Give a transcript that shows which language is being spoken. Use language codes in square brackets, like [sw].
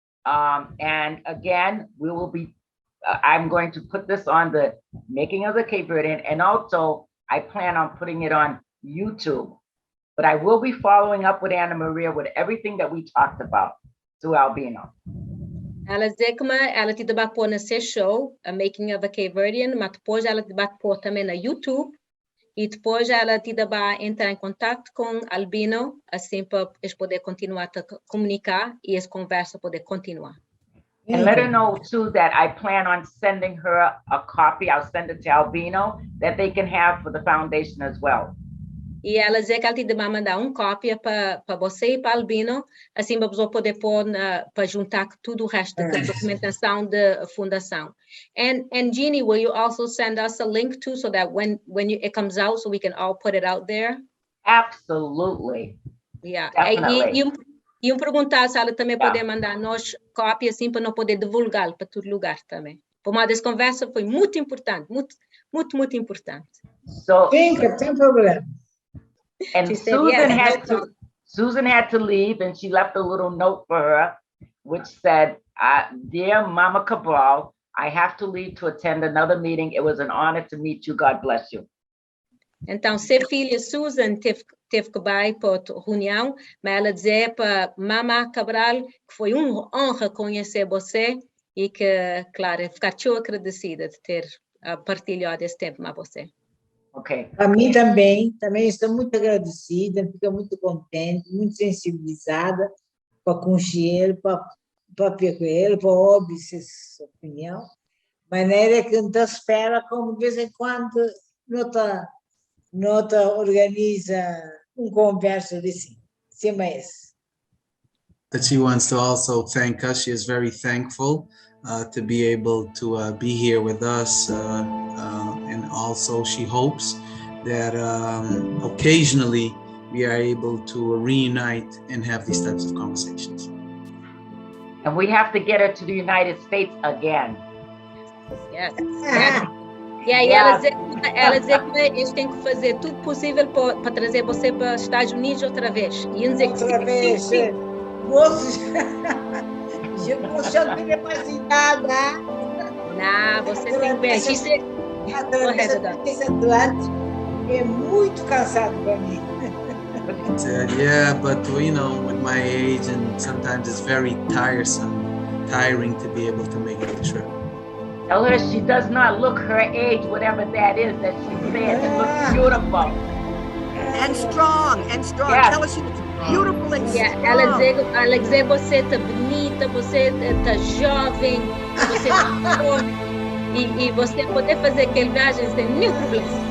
[en] And again, we will be, I'm going to put this on the Making of the Cape Verdean, and also I plan on putting it on YouTube. But I will be following up with Anna Maria with everything that we talked about through Albino. [pt] Ela diz que ela te vai pôr nesse show, a Making of a Cape Verdean, mas depois ela te vai pôr também na YouTube. E depois ela te vai entrar em contato com Albino, assim para eles poder continuar a comunicar e essa conversa poder continuar. [en] And let her know too that I plan on sending her a copy. I'll send it to Albino that they can have for the foundation as well. [pt] E ela diz que ela te vai mandar cópia para você e para Albino, assim para você poder pôr para juntar tudo o resto da documentação da fundação. [en] And Jeannie, will you also send us a link too, so that when it comes out, so we can all put it out there? Absolutely. Yeah. Definitely. [pt] E perguntar se ela também poder mandar nós cópia assim para não poder divulgar para todo lugar também. Por uma das conversas foi muito importante, muito importante. [en] So, [pt] Tem problema. [en] And Susan had to leave, and she left a little note for her, which said, "Dear Mama Cabral, I have to leave to attend another meeting. It was an honor to meet you. God bless you." [pt] Então, se filha Susan teve que ir para a reunião, mas ela dizia para Mama Cabral que foi uma honra conhecer você e que, claro, ficar tão agradecida de ter partilhado esse tempo com você. [en] Okay. [pt] A mim também estou muito agradecida, fico muito contente, muito sensibilizada para conhecer, para ver com ele, para ouvir sua opinião. De maneira que não espera, como de vez em quando, não organiza conversa assim. Sim, mas [en] That she wants to also thank us. She is very thankful to be able to be here with us. And also she hopes that occasionally we are able to reunite and have these types of conversations. And we have to get her to the United States again. Yes. [pt] E aí ela dizer que a gente tem que fazer tudo possível para trazer você para os Estados Unidos outra vez. E dizer que Outra vez, sim. moço, já não tem mais idade, né? Não, você tem bem. A travessa do Atlântico é muito cansado para mim. [en] He said, yeah, but you know, with my age, and sometimes it's very tiring to be able to make the trip. Tell her she does not look her age, whatever that is that she said. She looks beautiful. And strong. Yes. Tell us she looks beautiful and strong. [pt] Ela dizer você tá bonita, você tá jovem, você tá forte. E você poder fazer aquele viagem sem nenhum problema.